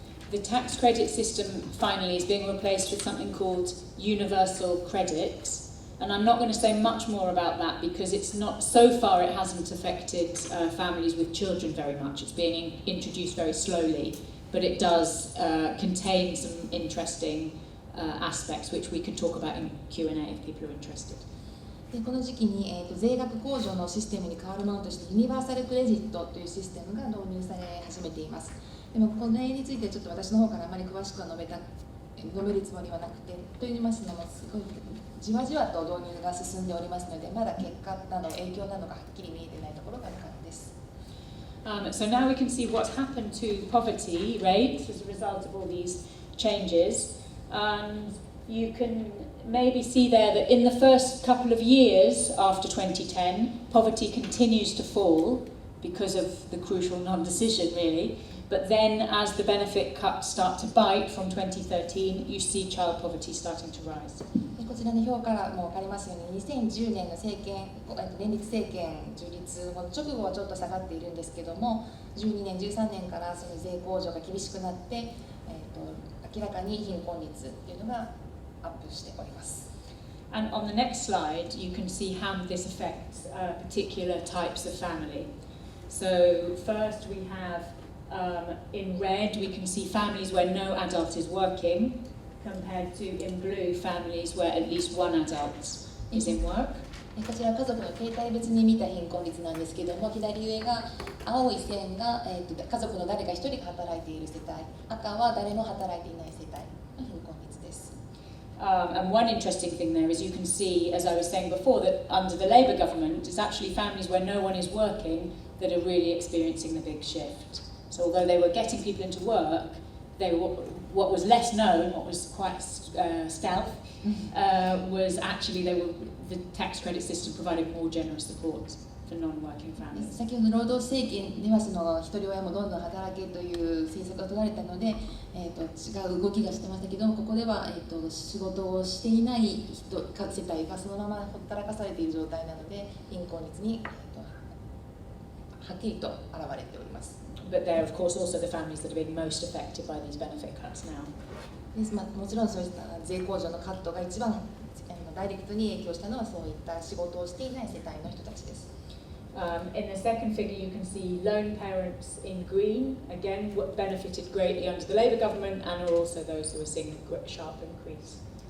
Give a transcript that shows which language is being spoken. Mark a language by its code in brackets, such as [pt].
[en] The tax credit system finally is being replaced with something called universal credit, and I'm not going to say much more about that because it's not, so far it hasn't affected families with children very much. It's being introduced very slowly, but it does contain some interesting aspects which we can talk about in Q&A if people are interested. [ja] でこの時期に、税額控除のシステムに代わるものとしてユニバーサルクレジットというシステムが導入され始めています。でもこの例についてちょっと私の方からあまり詳しくは述べるつもりはなくて、と言いますのもすごいじわじわと導入が進んでおりますので、まだ結果など影響などがはっきり見えていないところがあるからです。 [en] So now we can see what's happened to poverty rates as a result of all these changes. And you can maybe see there that in the first couple of years after 2010, poverty continues to fall because of the crucial non-decision, really. But then as the benefit cuts start to bite from 2013, you see child poverty starting to rise. [ja] こちらの表からも分かりますように、2010年の連立政権樹立後直後はちょっと下がっているんですけども、12年、13年からその税控除が厳しくなって、明らかに貧困率っていうのがアップしております。 [en] And on the next slide, you can see how this affects particular types of family. So first we have, in red, we can see families where no adult is working, compared to in blue families where at least one adult is in work. [ja] こちらは家族の形態別に見た貧困率なんですけども、左上が青い線が、家族の誰か一人が働いている世帯、赤は誰も働いていない世帯の貧困率です。 [en] And one interesting thing there is you can see, as I was saying before, that under the Labour government, it's actually families where no one is working that are really experiencing the big shift. So although they were getting people into work, what was less known, what was quite stealth, was actually the tax credit system provided more generous support for non-working families. [ja] 先ほど労働政権ではその一人親もどんどん働けという政策が取られたので、違う動きがしてましたけども、ここでは、仕事をしていない世帯がそのままほったらかされている状態なので、貧困率に、はっきりと現れております。 [en] But they're of course also the families that are being most affected by these benefit cuts now. [ja] もちろんそういった税控除のカットが一番ダイレクトに影響したのはそういった仕事をしていない世帯の人たちです。 [en] In the second figure you can see lone parents in green, again what benefited greatly under the Labour government and are also those who are seeing a sharp increase.